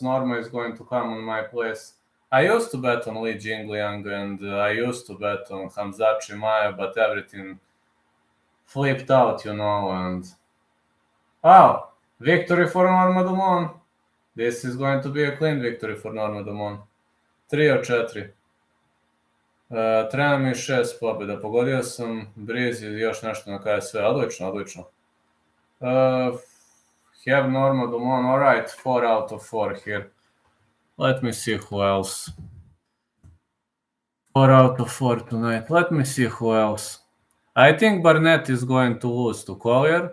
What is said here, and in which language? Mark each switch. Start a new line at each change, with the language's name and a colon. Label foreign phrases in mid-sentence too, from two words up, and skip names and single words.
English: Norma is going to come on my place. I used to bet on Lee Jingliang and I used to bet on Khamzat Chimaev, but everything flipped out, you know. And oh, victory for Norma Dumont. This is going to be a clean victory for Norma Dumont.
Bosnian: 3 od 4. Treba mi 6 pobjeda. Pogodio sam Briz i još nešto na KSV. Odlično, odlično.
English: Have Norma Dumont. All right, 4 out of 4 here. Let me see who else. 4 out of 4 tonight. Let me see who else. I think Barnett is going to lose to Collier.